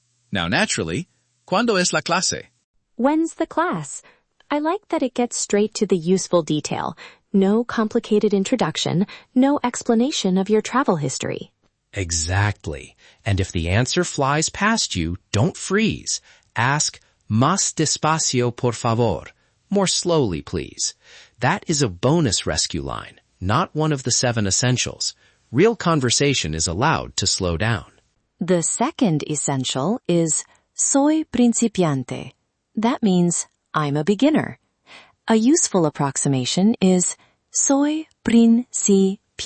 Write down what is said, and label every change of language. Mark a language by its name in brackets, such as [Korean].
[Spanish] Now naturally, ¿Cuándo es la clase? [English] When's the class? I like that it gets straight to the useful detail. No complicated introduction, no explanation of your travel history. Exactly. And if the answer flies past you, don't freeze. [Spanish] Ask, más despacio por favor. [English] More slowly, please. That is a bonus rescue line, not one of the 7 essentials. Real conversation is allowed to slow down. The second essential is soy principiante. That means I'm a beginner. A useful approximation is soy principiante.